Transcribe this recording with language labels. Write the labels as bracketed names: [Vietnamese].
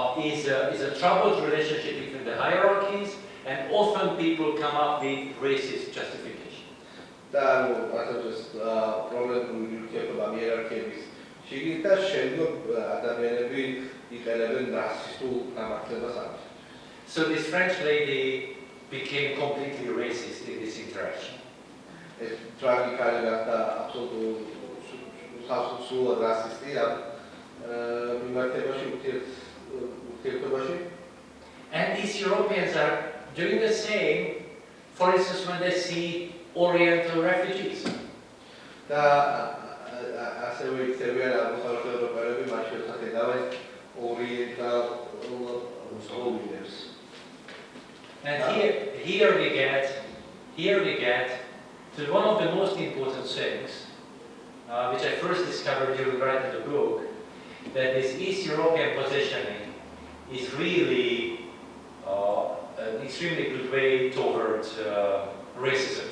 [English] Is a troubled relationship between the hierarchies, and often people come up with racist justification. [Georgian] და ანუ ასეთს პრობლემური ურთიერთობა იერარქიების შიგნით და შემდგომ ადამიანები იყენებენ რასისტულ გამართლებას ამის. [English] So this French lady became completely racist in this interaction. [Georgian] ეს ტრაგიკალი გახდა აბსოლუტურად რასისტი ამ მიმართებაში ურთიერთობაში. [English] And these Europeans are doing the same, for instance, when they see Oriental refugees. [Georgian] და ასევე იქცევიან აღმოსავლეთ ევროპელები მათ შორის ხედავენ ორიენტალ ლტოლვილებს. [English] And here we get to one of the most important things, which I first discovered during writing the book, that this East European positioning is really an extremely good way towards racism.